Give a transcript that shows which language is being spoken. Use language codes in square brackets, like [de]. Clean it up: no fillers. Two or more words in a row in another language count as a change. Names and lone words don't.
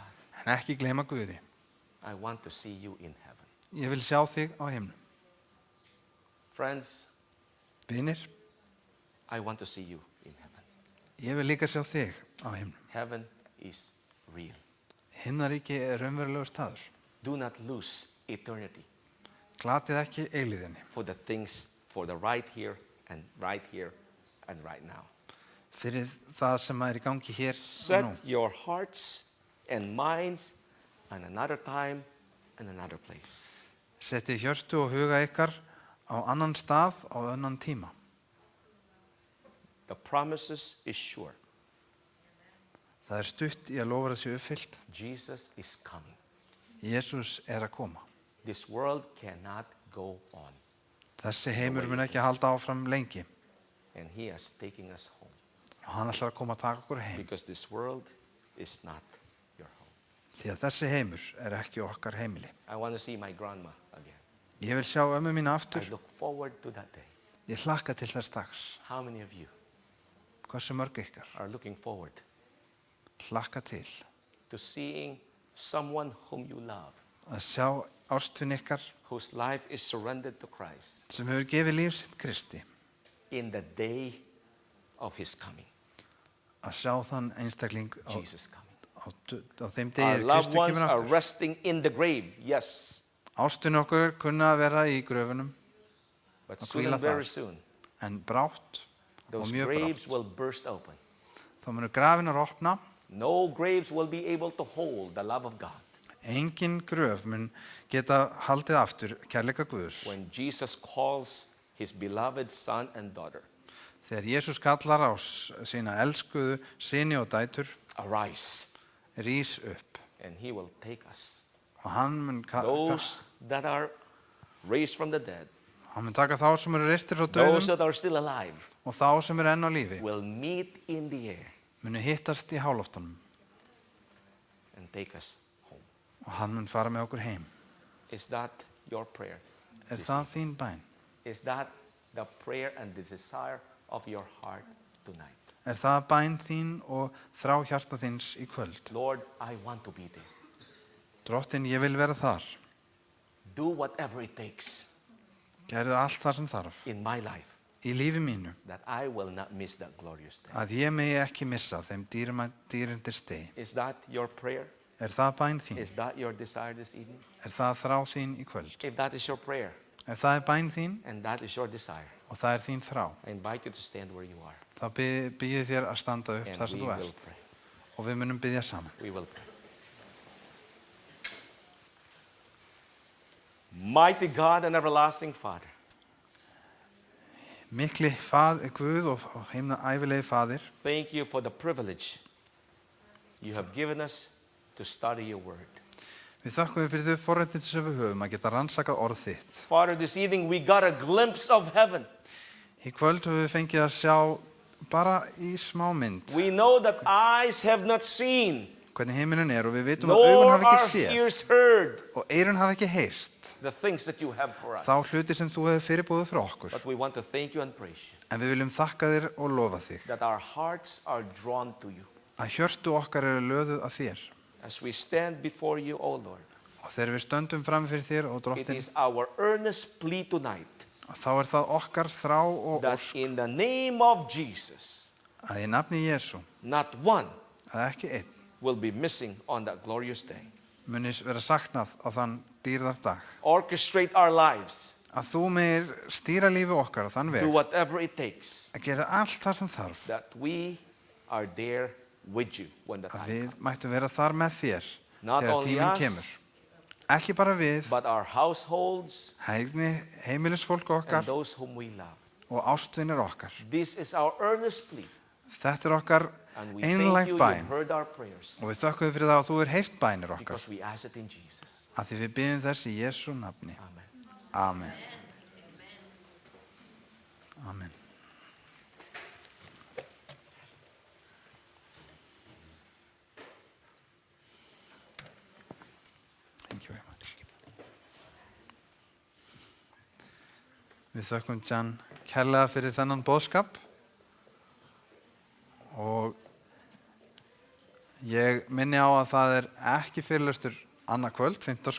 [is] en ekki gleyma Guði. [en] I want to see you in heaven. [is] Ég vil sjá þig á himnum. [en] Friends, [is] Vinir, [en] I want to see you in heaven. [is] ég vil líka sjá þig á himnum. [en] Heaven is real. [is] Himnaríki raunverulegur staður. [en] Do not lose eternity [is] Glatið ekki eilíðinni [en] for the things, for the right here and right now. [is] fyrir það sem er í gangi hér og [en] Set [is] nú. [en] your hearts and minds on another time and another place. [is] Settið hjörtu og huga ykkar á annan stað á annan tíma. [en] The promises is sure. [is] Það er stutt í að lofa þessu uppfyllt. [en] Jesus is coming. [is] Jesús er að koma. [en] This world cannot go on. [is] Þessi heimur mun ekki halda áfram lengi [en] And he is taking us home. [is] og hann ætlar að koma að taka okkur heim. [en] Because this world is not your home. [is] Því að þessi heimur er ekki okkar heimili. [en] I want to see my grandma again. [is] Ég vil sjá ömmu mína aftur. [en] I look forward to that day. [is] Ég hlakka til þess dags. [en] How many of you [is] Hversu mörg ykkar [en] are looking forward [is] hlakka til [en] to seeing someone whom you love, [is] að sjá ástvin ykkar [en] whose life is surrendered to Christ [is] sem hefur gefið líf sitt Kristi, [en] in the day of his coming, [is] að sjá þann einstakling á [en] Jesus coming? [is] þeim [en] Our [is] degi [en] loved [is] Kristi [en] ones [is] kemur [en] are [is] aftur. [en] resting in the grave, yes, [is] Ástvin okkur kunna að vera í gröfunum, [en] but [is] Að [en] soon [is] hvíla [en] and very [is] þar. [en] soon, [is] en brátt og [en] those [is] mjög [en] graves [is] brátt [en] will burst open. [is] þá munu grafinar opna. [en] No graves will be able to hold the love of God. [is] Engin gröf mun geta haldið aftur kærleika Guðs. [en] When Jesus calls his beloved son and daughter, [is] Þegar Jesús kallar á sína elskuðu syni og dætur, [en] arise, [is] rís upp [en] and he will take us. [is] og hann mun [en] Those that are raised from the dead, [is] taka þá sem eru reistir frá [en] those [is] dauðum [en] that are still alive, [is] og þá sem eru enn á lífi [en] will meet in the air [is] munu hittast í háloftunum [en] and take us home. [is] og hann mun fara með okkur heim. [en] Is that your prayer? [is] Það þín bæn? [en] Is that the prayer and the desire of your heart tonight? [is] Það bæn þín og þrá hjarta þíns í kvöld? [en] Lord, I want to be there. [is] Drottinn, ég vil vera þar. [en] Do whatever it takes [is] Gerðu allt það sem þarf [en] in my life [is] í lífi mínu [en] that I will not miss that glorious day. [is] að ég megi ekki missa þeim dýrindir stegi. [en] Is that your prayer? [is] Það bæn þín? [en] Is that your desire this evening? [is] Það þrá þín í kvöld? [en] If that is your prayer [is] Það bæn þín [en] and that is your desire, [is] og það þín þrá, [en] I invite you to stand where you are [is] þá bið ég þér að standa upp [en] and [is] þar sem [en] we [is] þú [en] will [is] ert [en] pray. [is] og við munum biðja saman. [en] We will pray. Mighty God and everlasting Father, [is] Mikli Guð og heimna ævilegi Faðir, [en] thank you for the privilege you have given us to study your word. [is] við þökkum við fyrir þau forréttindi sem við höfum að geta rannsakað orð þitt. [en] Father, this evening we got a glimpse of heaven. [is] Í kvöld höfum við fengið að sjá bara í smá mynd [en] We know that eyes have not seen, [is] hvernig heiminin og við vitum að [en] nor [is] augun hafa [en] are [is] ekki séð [en] ears heard [is] og eyrun hafa ekki heyrt [en] the things that you have for us. [is] þá hluti sem þú hefur fyrirbúið fyrir okkur. [en] But we want to thank you and praise you [is] En við viljum þakka þér og lofa þig [en] that our hearts are drawn to you. [is] að hjörtu okkar eru löðuð að þér. [en] As we stand before you, O Lord, [is] Og þegar við stöndum fram fyrir þér og [en] it [is] Drottinn, [en] is our earnest plea tonight [is] þá það okkar þrá og [en] that [is] ósk [en] in the name of Jesus, [is] að í nafni Jesú [en] not one [is] að ekki einn [en] will be missing on that glorious day. [is] muni vera saknað á þann dýrðar dag. [en] Orchestrate our lives [is] Að að þú meir stýra lífi okkar á þann [en] do [is] veg [en] whatever it takes, [is] að gera allt það sem þarf [en] that we are there with you when the [is] að [en] time [is] við [en] comes. [is] mættum vera þar með þér [en] Not [is] þegar [en] only [is] tíminn [en] us, [is] kemur. Ekki bara við, [en] but our households [is] heimilisfólk [en] and [is] okkar [en] those whom we love. [is] og ástvinir okkar. [en] This is our earnest plea, [is] Þetta okkar [en] and we thank [is] einlæg [en] you, [is] bæn [en] you've heard our prayers, [is] og við þökkum fyrir það að þú heyrt bænir okkar [en] because we ask it in Jesus. [is] að því við byggjum þess í Jesú nafni. [en] Amen. [is] Amen. Amen. [en] Thank you very much. [is] Við þökkum Jan kærlega fyrir þennan boðskap og ég minni á að það ekki fyrirlestur annað kvöld, 15.